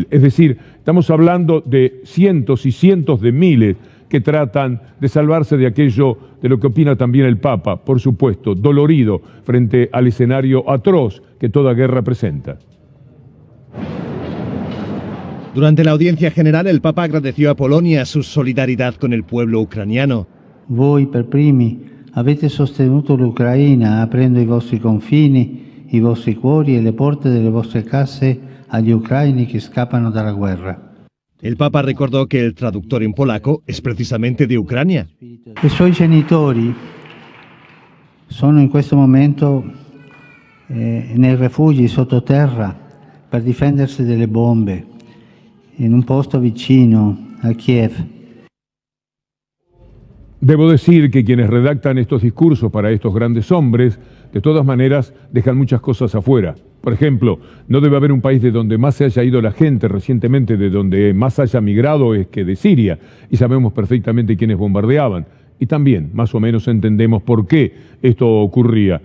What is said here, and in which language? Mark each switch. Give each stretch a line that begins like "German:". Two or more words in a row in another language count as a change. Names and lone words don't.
Spanish: Es decir, estamos hablando de cientos y cientos de miles que tratan de salvarse de aquello de lo que opina también el Papa, por supuesto, dolorido frente al escenario atroz que toda guerra presenta. Durante la audiencia general, el Papa agradeció a Polonia su solidaridad con el pueblo ucraniano.
Italian: Voi per primi avete sostenuto l'Ucraina aprendo i vostri confini, i vostri cuori e le porte delle vostre case agli ucraini che scappano dalla guerra.
Spanish: El Papa recordó que el traductor en polaco es precisamente de Ucrania.
Italian: I suoi genitori sono in questo momento nei rifugi sottoterra per difendersi dalle bombe, in un posto vicino a Kiev.
Spanish: Debo decir que quienes redactan estos discursos para estos grandes hombres, de todas maneras, dejan muchas cosas afuera. Por ejemplo, no debe haber un país de donde más se haya ido la gente recientemente, de donde más haya migrado, es que de Siria. Y sabemos perfectamente quiénes bombardeaban. Y también, más o menos, entendemos por qué esto ocurría.